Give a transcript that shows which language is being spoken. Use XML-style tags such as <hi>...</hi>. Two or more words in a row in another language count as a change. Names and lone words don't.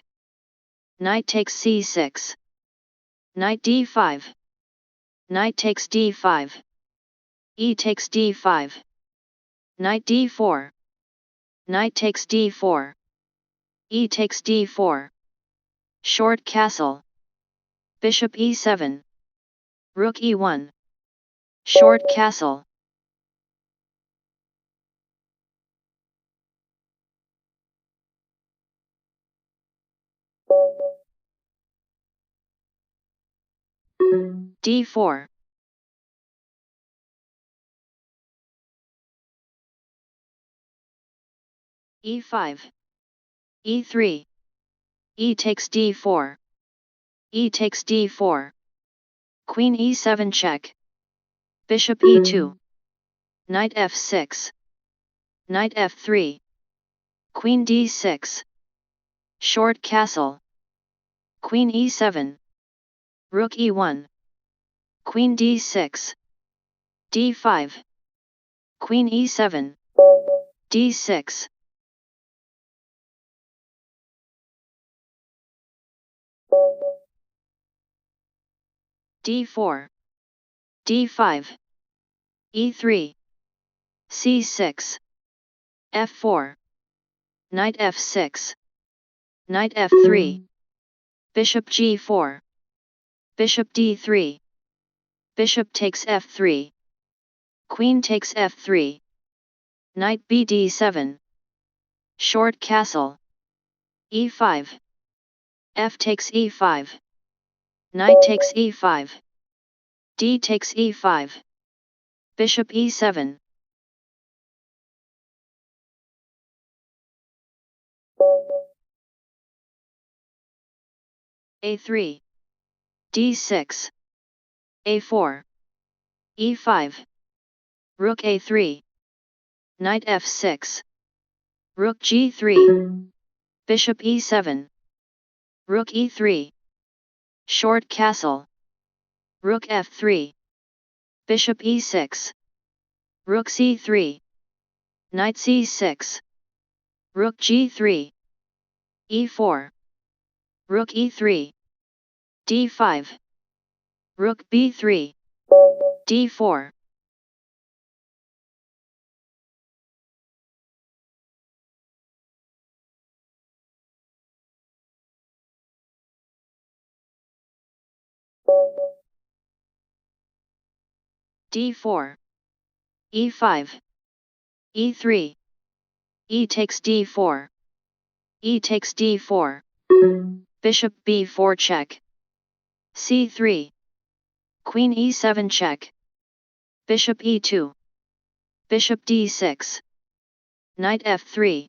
<en>Knight takes c6. Knight d5. Knight takes d5. E takes d5. Knight d4. Knight takes d4. E takes d4. Short castle. Bishop e7. Rook e1. Short castle. d4. e5. e3. E takes d4. E takes d4. Queen e7 check. Bishop e2. Knight f6. Knight f3. Queen d6. Short castle. Queen e7. Rook e1. Queen d6. d5. Queen e7. d6. d4. d5. e3. c6. f4. Knight f6. Knight f3. Bishop g4. Bishop d3. Bishop takes f3. Queen takes f3. Knight bd7. Short castle. e5. F takes e5. Knight takes e5. D takes e5. Bishop e7. a3. d6. a4. e5. Rook a3. Knight f6. Rook g3. Bishop e7. Rook e3. Short castle. Rook f3. Bishop e6. Rook c3. Knight c6. Rook g3. e4. Rook e3. d5. Rook b3. d4. d4. e5. e3. E takes d4. E takes d4. Bishop b4 check. c3. Queen e7 check. Bishop e2. Bishop d6. Knight f3.</en>